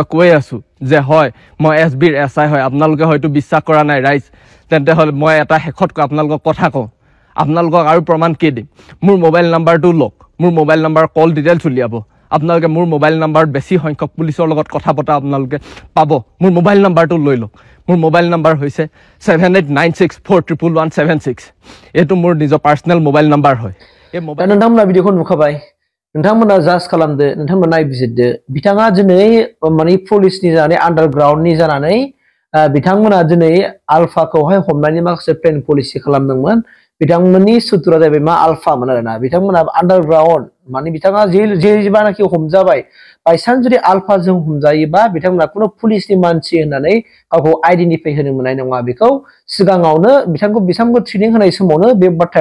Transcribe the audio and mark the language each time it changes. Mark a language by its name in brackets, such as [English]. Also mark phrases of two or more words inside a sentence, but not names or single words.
[Assamese] কৈ আছোঁ যে হয় মই এছবিৰ এছআই হয় আপোনালোকে হয়তো বিশ্বাস কৰা নাই ৰাইজ তেন্তে হ'লে মই এটা শেষত আপোনালোকক কথা কওঁ আপোনালোকক আৰু প্ৰমাণ কি দিম মোৰ [English] mobile number [Assamese] লওক মোৰ [English] mobile number call details [Assamese] উলিয়াব আপোনালোকে মোৰ [English] mobile number [Assamese] বেছি সংখ্যক পুলিচৰ লগত কথা পতা আপোনালোকে পাব মোৰ [English] mobile number [Assamese] লৈ লওক মোৰ [English] mobile number [Assamese] হৈছে 7896411176 এইটো মোৰ নিজৰ [English] personal mobile number [Assamese] হয় এই মোবাইল [Bodo] नोंथांमोना भिडिअखौ नुखाबाय नोंथांमोना जाज खालामदो नोंथांमोना नायबिजिरदो बिथाङा दिनै माने पुलिसनि जानानै आन्डारग्राउन्डनि जानानै बिथांमोना दिनै आलफाखौहाय हमनायनि माखासे [English] plan policy [Bodo] खालामदोंमोन बिथांमोननि सुथुरा जाहैबाय मा आलफामोन आरोना बिथांमोना आन्डारग्राउन्ड माने बिथाङा जेबानाखि हमजाबाय बायसान्स जुदि आलफाजों हमजायोबा बिथांमोना खुनु पुलिसनि मानसि होननानै गावखौ आइडेन्टिफाइ होनो मोननाय नङा बेखौ सिगाङावनो बिथांखौ ट्रेनिं होनाय समावनो बे बाथ्राया